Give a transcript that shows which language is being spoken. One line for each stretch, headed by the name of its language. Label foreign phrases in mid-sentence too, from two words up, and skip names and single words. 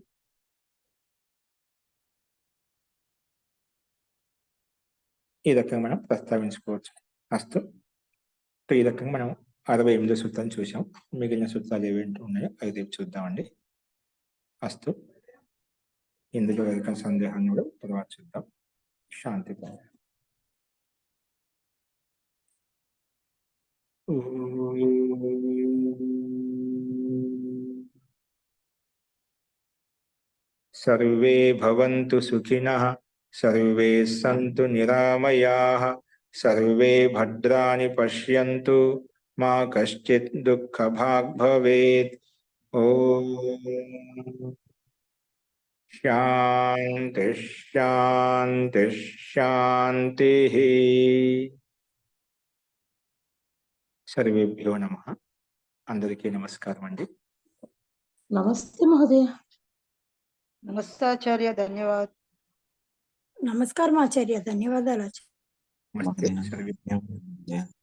Telugu: ఈ రకంగా మనం ప్రస్తావించుకోవచ్చు. అస్తు ఈ రకంగా మనం 68వ సూత్రాన్ని చూసాం. మిగిలిన సూత్రాలు ఏవేంటి ఉన్నాయో అవి రేపు చూద్దామండి. అస్తు ఇందులో ఎవరికైనా సందేహాన్ని కూడా తర్వాత చూద్దాం. శాంతి.
Sanskrit: सर्वे भवन्तु सुखिनः, सर्वे सन्तु निरामयाः, सर्वे भद्राणि पश्यन्तु, मा कश्चित् दुःखभाग् भवेत्. ओम शांति शांति शांतिः. सर्वेभ्यो नमः.
Telugu: అందరికీ నమస్కారం అండి.
Sanskrit: नमस्ते महोदय.
Telugu: నమస్తాచార్య, ధన్యవాదాలు. నమస్కారం ఆచార్య, ధన్యవాదాలు ఆచార్య. నమస్తే.